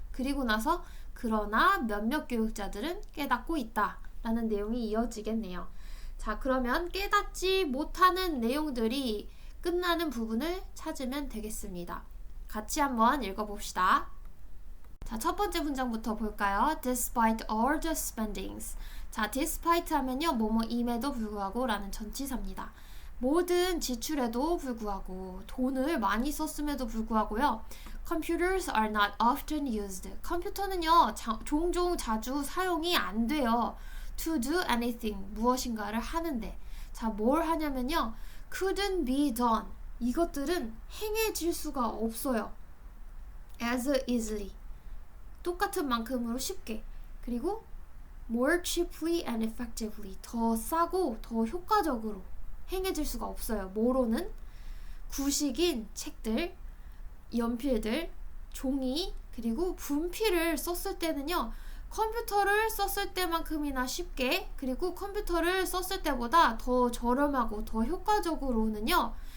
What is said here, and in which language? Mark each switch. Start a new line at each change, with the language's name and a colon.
Korean: 그리고 나서 그러나 몇몇 교육자들은 깨닫고 있다 라는 내용이 이어지겠네요. 자, 그러면 깨닫지 못하는 내용들이 끝나는 부분을 찾으면 되겠습니다. 같이 한번 읽어봅시다. 자, 첫 번째 문장부터 볼까요?
English: Despite all the spendings.
Korean: 자, despite 하면요, 뭐뭐임에도 불구하고 라는 전치사입니다. 모든 지출에도 불구하고, 돈을 많이 썼음에도 불구하고요.
English: Computers are not often used.
Korean: 컴퓨터는요, 종종 자주 사용이 안 돼요.
English: To do anything,
Korean: 무엇인가를 하는데. 자, 뭘 하냐면요.
English: couldn't be done.
Korean: 이것들은 행해질 수가 없어요.
English: as easily.
Korean: 똑같은 만큼으로 쉽게.
English: 그리고 more cheaply and effectively.
Korean: 더 싸고 더 효과적으로 행해질 수가 없어요. 뭐로는? 구식인 책들, 연필들, 종이, 그리고 분필을 썼을 때는요. 컴퓨터를 썼을 때만큼이나 쉽게, 그리고 컴퓨터를 썼을 때보다 더 저렴하고 더 효과적으로는요.